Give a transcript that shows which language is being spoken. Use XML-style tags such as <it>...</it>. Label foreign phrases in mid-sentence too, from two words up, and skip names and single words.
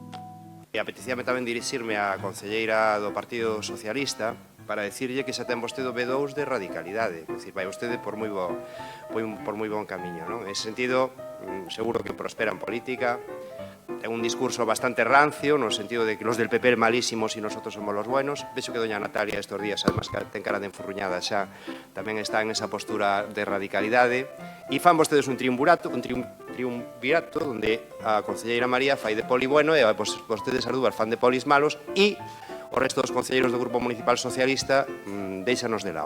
<gl>E apetecíame tamén dirixirme á concelleira do Partido Socialista para decirlle que xa ten vostede o B2 de radicalidade, é dicir, vai vostede por moi bon camiño, non?</gl> <es>En ese sentido, seguro que prospera en política.</es> <gl>Ten un discurso bastante rancio, no sentido</gl> <es>de que los del PP malísimos y nosotros somos los buenos.</es> <gl>Vexo que doña Natalia</gl> <es>estos días, además</es> <gl>que ten cara de enfurruñada xa, tamén está en esa postura de radicalidade. E fan vostedes un triunvirato onde a concelleira María fai de poli bueno e vostedes as dúas fan de polis malos e o resto dos concelleiros do Grupo Municipal Socialista deixanos de lado.</gl>